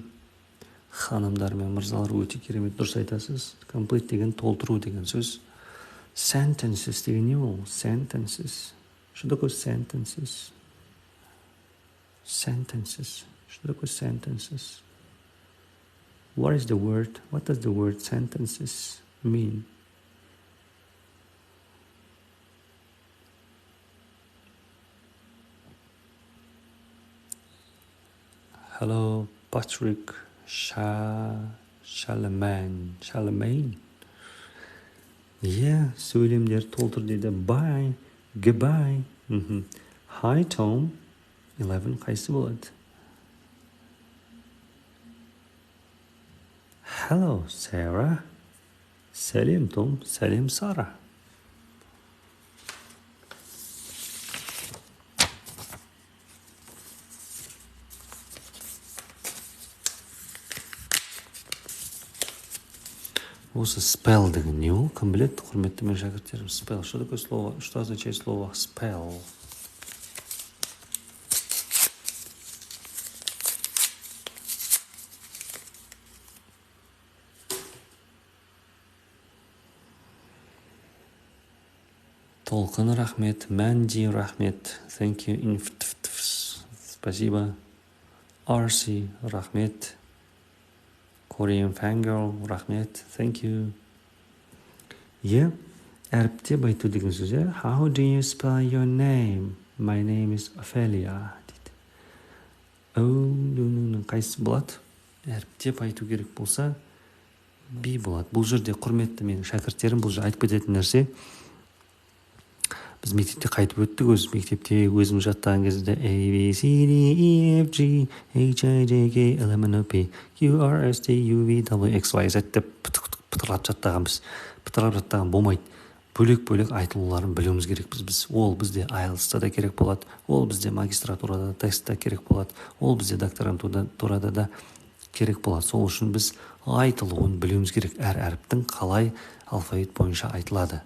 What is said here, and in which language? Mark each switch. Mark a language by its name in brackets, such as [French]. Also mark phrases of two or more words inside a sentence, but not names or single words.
[Kazakh] Ханымдар мен мырзалар, өте керемет, дұрыс айтасыз. Complete деген толтыру деген сөз. Sentences деген не ол? [English] Sentences. [Russian] Что такое sentences? Sentences. Что такое [English] sentences? What is the word? What does the word sentences mean? Hello, Patrick. Charlemagne. Yeah, [Kazakh] сөйлемдер толтыр дейді. [English] Bye, goodbye. Hi, Tom. [Kazakh] 11 қайсы болады? Hello, Sarah. Сәлем, Том. Сәлем, Сара. Осы spell деген не ол? Кім біледі, құрметті мен шәкірттерім? [English] Spell. [Russian] Что такое слово? Что означает слово spell? Толқын, рахмет. [Kazakh] Мәнди, рахмет. [English] Thank you. [Russian] Спасибо. [Kazakh] Арси, рахмет. [English] Korean fangirl, рахмет. Thank you. Yeah, [Kazakh] әріптеп айту деген сөз. [English] How do you spell your name? My name is Ophelia. [Kazakh] Қайсы болады? Әріптеп айту керек болса, B болады. Бұл жерде құрметті менің шәкірттерім, бұл жерде айтып кететін нәрсе. Біз мектепте қайтып өттік, мектепте өзім жаттаған кезде [English] A, B, C, D, E, F, G, H, I, J, K, L, M, N, O, P, Q, R, S, T, U, V, W, X, Y, Z [Kazakh] деп пытырлап жаттағанбыз. Пытырлап жаттаған болмайды. Бөлек-бөлек айтылуларын білуіміз керекпіз біз. Ол бізде IELTS-та да керек болады, ол бізде магистратурада, тестта керек болады, ол бізде докторантурада да керек болады. Сол үшін біз айтылуын білуіміз керек. Әр әріптің қалай алфавит бойынша айтылады.